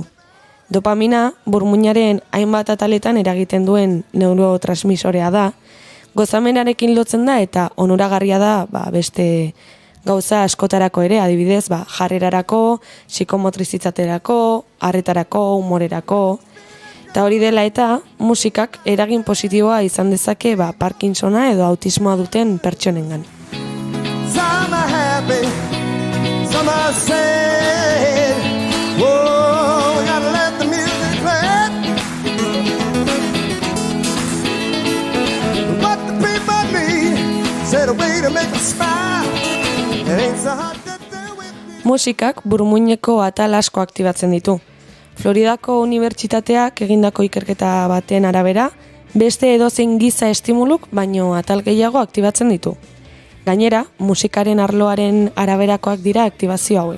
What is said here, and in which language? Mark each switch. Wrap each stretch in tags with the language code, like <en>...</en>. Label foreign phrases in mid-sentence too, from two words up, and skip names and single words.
<eu>Dopamina burmuinaren hainbat ataletan eragiten duen neurotransmisorea da, gozamenarekin lotzen da eta onuragarria da beste gauza askotarako ere, adibidez, jarrerarako, psikomotrizitzaterako, harretarako, humorerako. Eta hori dela eta musikak eragin positiboa izan dezake Parkinsona edo autismoa duten pertsonengan.</eu> <en>Some are happy, some are sad. Whoa, we gotta let the music play. What the people need, said a way to make them smile. It ain't so hard to do with me.</en> <eu>Musikak burmuineko atal asko aktibatzen ditu. Floridako Unibertsitateak egindako ikerketa baten arabera, beste edozein giza estimuluk baino atal gehiago aktibatzen ditu. Gainera, musikaren arloaren araberakoak dira aktibazio hauek.</eu>